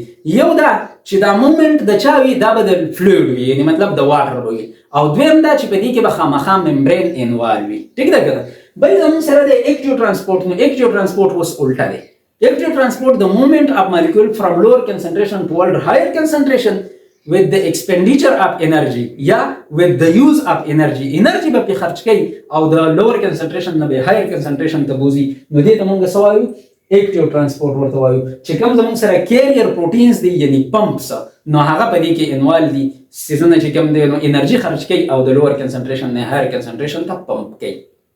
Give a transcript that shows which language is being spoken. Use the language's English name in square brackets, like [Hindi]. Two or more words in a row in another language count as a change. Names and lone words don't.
[Pashto] یو دا چې دا موومنت د چا وي دا به د فلویډ وي یعنی مطلب د واټر وي او دویم دا چې په دې کې به خامخا [English] membrane involve [Pashto] وي. ټیک ده که بل زموږ سره د [English] active transport. [Pashto] نو [English] active transport [Pashto] اوس الټه دی. [English] active transport د movement of molecule from lower concentration toward higher concentration with the expenditure of energy یا with the use of energy. [Pashto] انرژي به په خرج کوي او د [English] lower concentration [Pashto] نه به [English] higher concentration [Pashto] ته بوزي. نو دې ته موږ څه وایو؟ [English] active transport [Pashto] ورته وایو. چې کوم زموږ سره [English] carrier proteins [Pashto] دي یعنی پمپس نو هغه په دې کې انوال دي سیزونه چې کوم دی نو انرژي خرج کوي او د [English] lower concentration [Pashto] نه [English] higher concentration [Pashto] ته پمپ کوي.